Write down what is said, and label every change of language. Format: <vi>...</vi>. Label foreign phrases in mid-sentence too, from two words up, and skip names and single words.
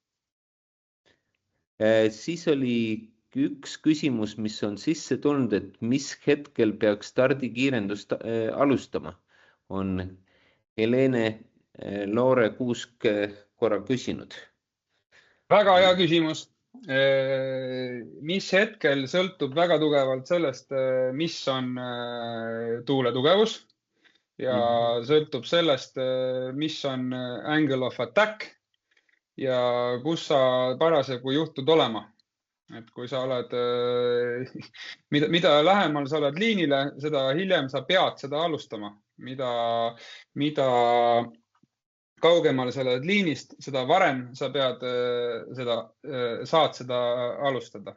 <et>Siis oli üks küsimus, mis on sisse tulnud, et mis hetkel peaks stardikiirendust alustama, on Helene Loore Kuusk korra küsinud. Väga hea küsimus. Mis hetkel sõltub väga tugevalt sellest, mis on tuule tugevus ja sõltub sellest, mis on</et> <en>angle of attack</en> <et>ja kus sa parasjagu juhtud olema. Et kui sa oled, mida lähemal sa oled liinile, seda hiljem sa pead seda alustama. Mida kaugemal sa oled liinist, seda varem sa saad seda alustada.</et>